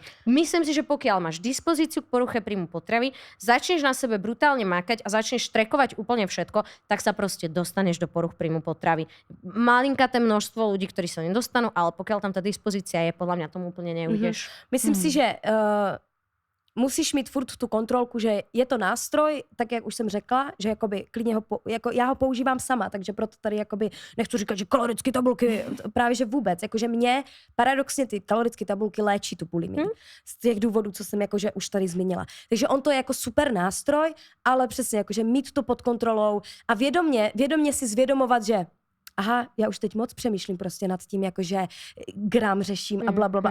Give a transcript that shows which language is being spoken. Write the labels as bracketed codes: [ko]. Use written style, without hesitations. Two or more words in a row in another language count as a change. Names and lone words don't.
[sk] Myslím si, že pokiaľ máš dispozíciu k poruche príjmu potravy, začneš na sebe brutálne makať a začneš trekovať úplne všetko, tak sa proste dostaneš do poruch príjmu potravy. Malinkaté množstvo ľudí, ktorí sa nedostanú, ale pokiaľ tam tá dispozícia je, podľa mňa tomu úplne neujdeš. [cs] Myslím si, že musíš mít furt tu kontrolku, že je to nástroj, tak jak už jsem řekla, že jakoby klidně jako já ho používám sama, takže proto tady jakoby nechci říkat, že kalorické tabulky, právě že vůbec, jakože mě paradoxně ty kalorické tabulky léčí tu bulimii. Z těch důvodů, co jsem jakože už tady zmínila. Takže on to je jako super nástroj, ale přesně jakože mít to pod kontrolou a vědomě si zvědomovat, že aha, já už teď moc přemýšlím prostě nad tím, jakože gram řeším a blablabla.